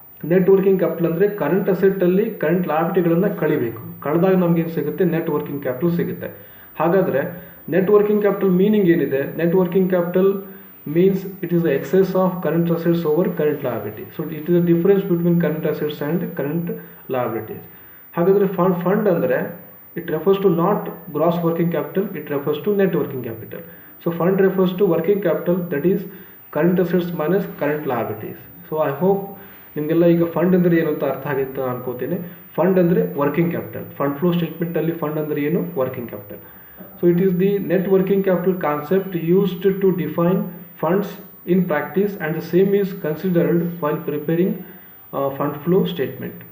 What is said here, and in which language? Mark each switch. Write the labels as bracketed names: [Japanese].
[Kannada] Net working capital ಅಂದರೆ current ಅಸೆಟ್ಟಲ್ಲಿ current ಲಾಬಿಲಿಟಿಗಳನ್ನು ಕಳಿಬೇಕು. ಕಳೆದಾಗ ನಮಗೇನು ಸಿಗುತ್ತೆ? ನೆಟ್ ವರ್ಕಿಂಗ್ ಕ್ಯಾಪಿಟಲ್ ಸಿಗುತ್ತೆ. ಹಾಗಾದರೆ ನೆಟ್ ವರ್ಕಿಂಗ್ ಕ್ಯಾಪಿಟಲ್ ಮೀನಿಂಗ್ ಏನಿದೆ? [English] Net working capital means it is the excess of current assets over current liability. So it is the difference between current assets and current liabilities. [Kannada] ಹಾಗಾದರೆ fund ಅಂದರೆ [English] it refers to not gross working capital, it refers to net working capital. So fund refers to working capital, that is current assets minus current liabilities. So I hope [Kannada] ನಿಮಗೆಲ್ಲ ಈಗ fund ಅಂದರೆ ಏನು ಅಂತ ಅರ್ಥ ಆಗಿದೆ ಅಂತ ಅನ್ಕೋತೀನಿ. ಫಂಡ್ ಅಂದರೆ working capital. Fund flow ಸ್ಟೇಟ್ಮೆಂಟಲ್ಲಿ fund ಅಂದರೆ ಏನು? Working capital. [English] So it is the net working capital concept used to define funds in practice and the same is considered while preparing fund flow statement.